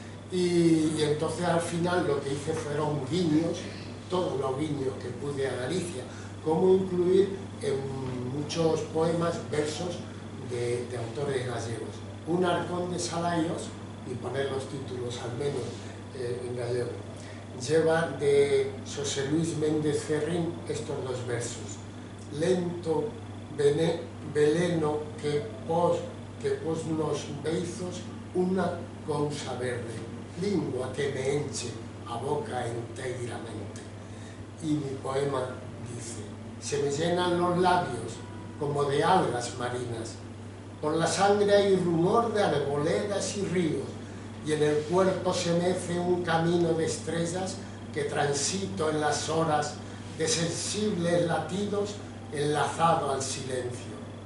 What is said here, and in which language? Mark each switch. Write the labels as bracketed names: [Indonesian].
[Spanish] Y entonces al final lo que hice fueron guiños, todos los guiños que pude a Galicia, cómo incluir en muchos poemas versos de autores gallegos. Un arcón de Salayos, y poner los títulos al menos en gallego, lleva de José Luis Méndez Ferrín estos 2 versos. [Galician] Lento veleno que pos nos beizos unha cousa verde, lingua que me enche a boca enteiramente. [Spanish] Y mi poema dice, se me llenan los labios como de algas marinas, por la sangre hay rumor de arboledas y ríos, y en el cuerpo se mece un camino de estrellas que transito en las horas de sensibles latidos enlazado al silencio.